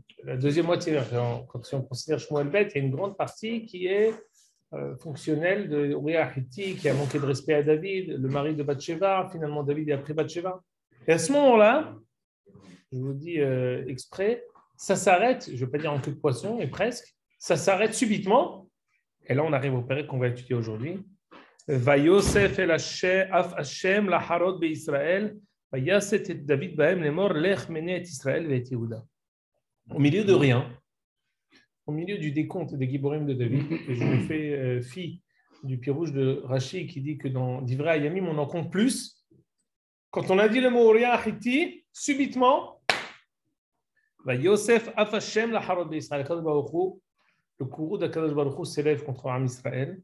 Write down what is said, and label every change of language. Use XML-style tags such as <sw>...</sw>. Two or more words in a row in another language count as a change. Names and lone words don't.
<fr>Quand on considère Shmuel Bet, il y a une grande partie qui est fonctionnelle de Uriah Hati, qui a manqué de respect à David, le mari de Bathsheba. Finalement, David a pris Bathsheba. Et à ce moment-là, je vous dis exprès, ça s'arrête, je ne veux pas dire en queue de poisson, mais presque, ça s'arrête subitement. Et là, on arrive au Pérec qu'on va étudier aujourd'hui.</fr> <he>ויוסף אל אף השם לחרות בישראל ויסת את דוד בהם לאמר לך מנה את ישראל ואת יהודה.</he> <fr>Au milieu de rien, au milieu du décompte des Giborim de David, et je me fais fi du pirouge de Rashi qui dit que dans Divrei Hayamim, on en compte plus. Quand on a dit le mot Uriah Hiti, subitement,</fr> <he>ויוסף אף השם לחרות בישראל,</he> <fr>le courroux d'</fr> <he>הקדוש ברוך הוא</he> <fr>s'élève contre</fr> <he>עם ישראל.</he>